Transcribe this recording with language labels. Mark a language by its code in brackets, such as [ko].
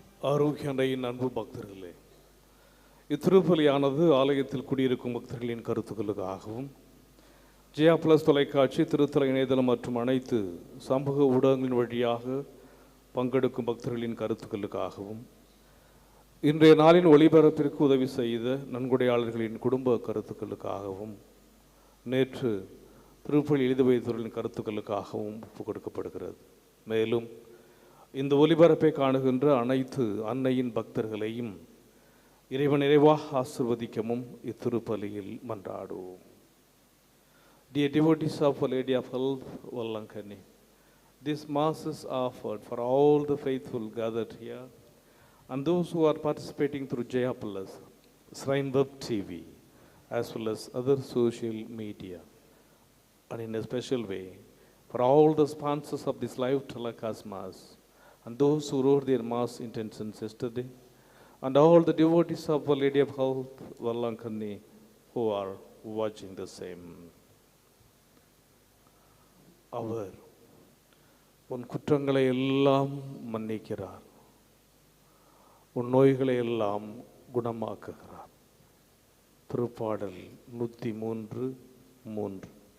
[ta] ஆரோக்கியண்டையின் அன்பு பக்தர்களே, இத்திருப்பலியானது ஆலயத்தில் குடியிருக்கும் பக்தர்களின் கருத்துக்களுக்காகவும் ஜெயா பிளஸ் தொலைக்காட்சி, திருத்தல இணையதளம் மற்றும் அனைத்து சமூக ஊடகங்களின் வழியாக பங்கெடுக்கும் பக்தர்களின் கருத்துக்களுக்காகவும் இன்றைய நாளின் ஒளிபரப்பிற்கு உதவி செய்த நன்கொடையாளர்களின் குடும்ப கருத்துக்களுக்காகவும் நேற்று திருப்பலி எழுதி வைத்தவர்களின் கருத்துக்களுக்காகவும் ஒப்புக் கொடுக்கப்படுகிறது. மேலும் இந்த ஒளிபரப்பை காணுகின்ற அனைத்து அன்னையின் பக்தர்களையும் இறைவன் நிறைவாக ஆசிர்வதிக்கவும் இத்திருப்பலியில் மன்றாடுவோம். [en] Dear devotees of Our Lady of Health, Vallankani, this Mass is offered for all the faithful gathered here and those who are participating through Jaya Plus, Shrine Web TV, as well as other social media, and in a special way for all the sponsors of this live telecast Mass and those who wrote their Mass intentions yesterday, and all the devotees of Our Lady of Health, Vallankani, who are watching the same. [ta] அவர் உன் குற்றங்களை எல்லாம் மன்னிக்கிறார், உன் நோய்களை எல்லாம் குணமாக்குகிறார். திருப்பாடல் 103:3.